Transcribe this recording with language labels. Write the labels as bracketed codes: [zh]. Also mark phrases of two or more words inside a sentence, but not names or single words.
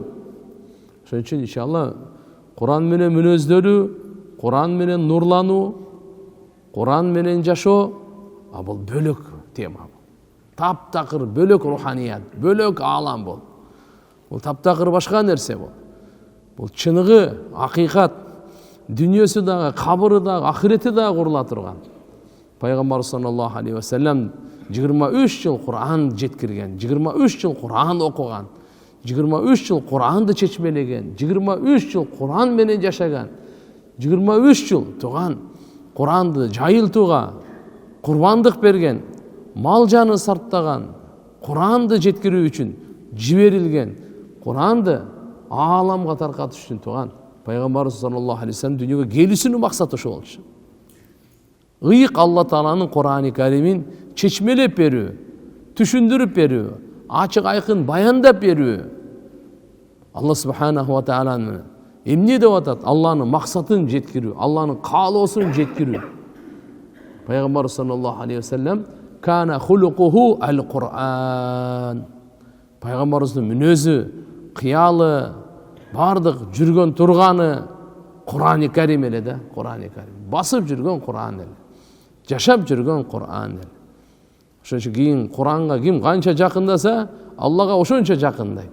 [ky] Ошон үчүн иншалла Куран менен мүнөздөрү, Куран менен нурлануу, Куран менен жашоо, бул бөлөк тема. Таптакыр бөлөк руханият, бөлөк аалам бул. Бул таптакыр башка нерсе бул. Бул чыныгы, акыйкат, дүйнөсү дагы, кабыры дагы, ахирети дагы курула турган. Пайгамбар [ar] صلى الله عليه وسلم [ky] 23 жыл Куран жеткирген, 23 жыл Куран окуган, 23 жыл Куранды чечмелеген, 23 жыл Куран менен жашаган, 23 жыл туган Куранды жайылтууга курбандык берген, мал жаны сарптаган, Куранды жеткирүү үчүн жиберилген, Куранды ааламга таркатыш үчүн туган Пайгамбар [ar] صلى الله عليه وسلم [ky] дүйнөгө келүүсүнүн максаты ошо болчу. Ыйык Алла Тааланын Курани Каримин чечмелеп берүү, түшүндүрүп берүү, ачык айкын баяндап берүү. Алла [ar] سبحانه وتعالى [ky] эмне деп атат? Алланын максатын жеткирүү, Алланын каалоосун жеткирүү. [ar] Пайгамбар صلى الله عليه وسلم كان خلقه القرآن. [ky] Пайгамбарыбыздын мүнөзү, кыялы, бардык жүргөн турганы Курани Карим эле да, Курани Карим. Басып жүргөн Куран эле. Жашап жүргөн Куран эле. Ошон үчүн кийин Куранга ким канча жакындаса, Аллага ошончо жакындайт.